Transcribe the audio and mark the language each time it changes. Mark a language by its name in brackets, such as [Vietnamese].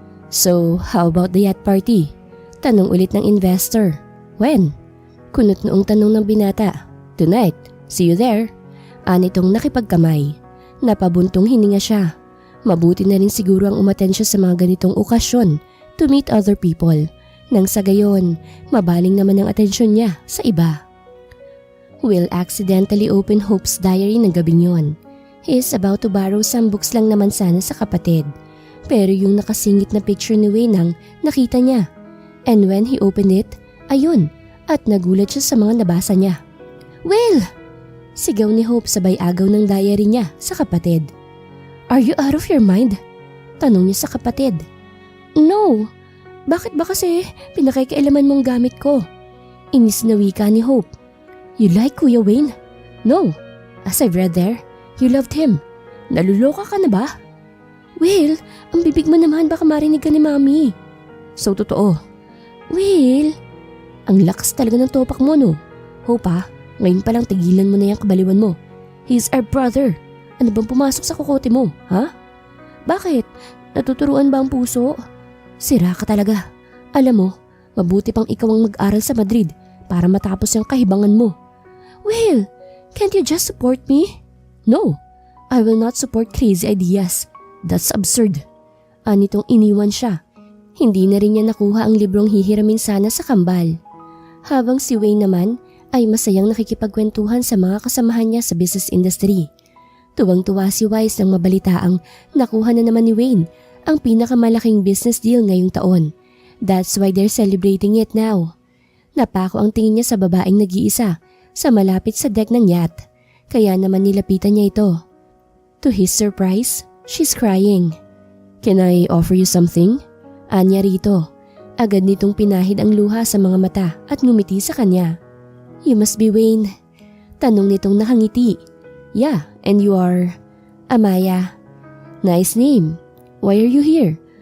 [English] So, how about the yacht party? [Filipino] Tanong ulit ng investor. When? Kunot noong tanong ng binata. [English] Tonight. See you there. Anitong nakipagkamay. [Filipino] Napabuntong hininga siya. Mabuti na rin siguro ang umattend siya sa mga ganitong okasyon to meet other people. Nang sa gayon, mabaling naman ang atensyon niya sa iba. [English] Will accidentally open Hope's diary ng gabing yon. He is about to borrow some books lang naman sana sa kapatid. [Filipino] Pero yung nakasingit na picture ni Wayne ang nakita niya. And when he opened it, ayun, at nagulat siya sa mga nabasa niya. Will! Sigaw ni Hope sabay agaw ng diary niya sa kapatid. [English] Are you out of your mind? Tanong niya sa kapatid. No. [Filipino] Bakit ba kasi pinakikialaman mong gamit ko? Inis na wika ni Hope. You like Kuya Wayne? No. [English] As I've read there, you loved him. [Filipino] Naluloka ka na ba? Will, ang bibig mo naman baka marinig ka ni Mami. So totoo. Will, ang lakas talaga ng topak mo no. Hope ngayon palang tigilan mo na yung kabaliwan mo. He's our brother. Ano bang pumasok sa kukote mo, ha? Bakit? Natuturuan ba ang puso? Sira ka talaga. Alam mo, mabuti pang ikaw ang mag-aral sa Madrid para matapos yung kahibangan mo. [English] Will, can't you just support me? No, I will not support crazy ideas. That's absurd. [Filipino] Anitong iniwan siya. Hindi na rin niya nakuha ang librong hihiramin sana sa kambal. Habang si Wayne naman ay masayang nakikipagkwentuhan sa mga kasamahan niya sa business industry. Tuwang-tuwa si Wise nang mabalitaang nakuha na naman ni Wayne ang pinakamalaking business deal ngayong taon. [English] That's why they're celebrating it now. [Filipino] Napako ang tingin niya sa babaeng nag-iisa sa malapit sa deck ng yacht, kaya naman nilapitan niya ito. [English] To his surprise, she's crying. Can I offer you something? [Filipino] Anya rito. Agad nitong pinahid ang luha sa mga mata at ngumiti sa kanya. You must be Wayne. [English] Tanong nitong nakangiti. Yeah, and you are? Amaya. Nice name. Why are you here?